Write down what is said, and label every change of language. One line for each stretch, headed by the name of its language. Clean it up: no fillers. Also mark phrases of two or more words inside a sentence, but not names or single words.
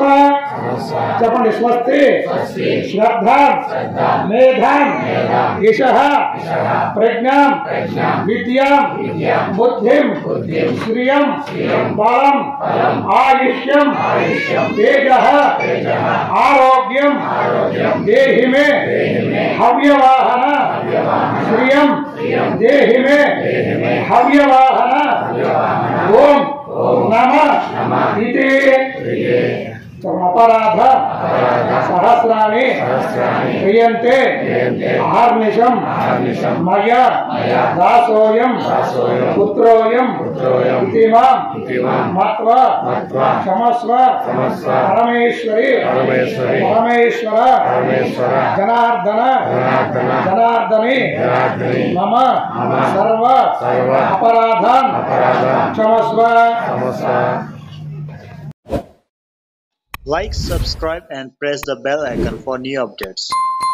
Sanskrit: చెప్పండి స్వస్తి శ్రద్ధాం మేధాం యశః ప్రజ్ఞాం విద్యాం బుద్ధిం శ్రియం బలం ఆయుష్యం తేజః ఆరోగ్యం దేహి మే హవ్యవాహన శ్రియం దేహి మే హవ్యవాహన ఓం నమః ఇతి अपराध सहस्राणि क्रियन्ते अहर्निशं मया दासोऽयं पुत्रोऽयं इति मां मत्वा क्षमस्व परमेश्वरी परमेश्वर जनार्दने मम सर्व अपराधान् क्षमस्व।
English: Like, subscribe and press the bell icon for new updates.